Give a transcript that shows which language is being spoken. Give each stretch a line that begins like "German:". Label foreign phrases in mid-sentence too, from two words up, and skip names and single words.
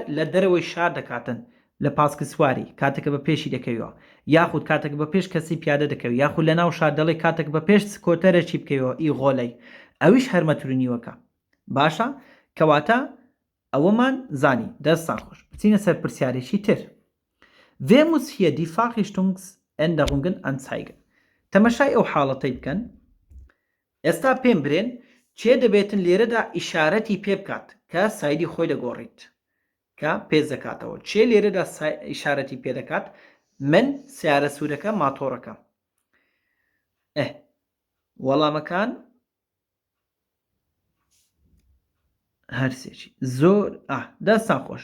Central Kurdish: لە دەرەوەی شار دەکاتن لە پاسکە سواری کاتێکە بە پێشی دەکەویەوە یاخود کاتێک بە پێش کەسی پیادە دەکەوی یاخود لە ناو شار دەڵێ کاتێک بە پێش کۆتەرێکی بکەویەوە ئی غۆلەی ئەویش هەر مەتر و نیوەکە باشە کەواتە ئەوەمان زانی دەستان خۆش بچینە سەر پرسیارێکی تر
German: Wer muss hier die Fahrrichtungsänderungen anzeigen?
Central Kurdish: تەمەشای ئەو حاڵەتەی بکەن ئێستا پێم برێن چێ دەبێتن لێرەدا ئیشارەتی پێ بکات کە سایدی خۆی دەگۆڕیت کە پێ دەکاتەوە چێ لێرەدا ئیشارەتی پێ دەکات من سیارە سوورەکە ماتۆڕەکە وەڵامەکان هەرسێکی زۆر دەستان خۆش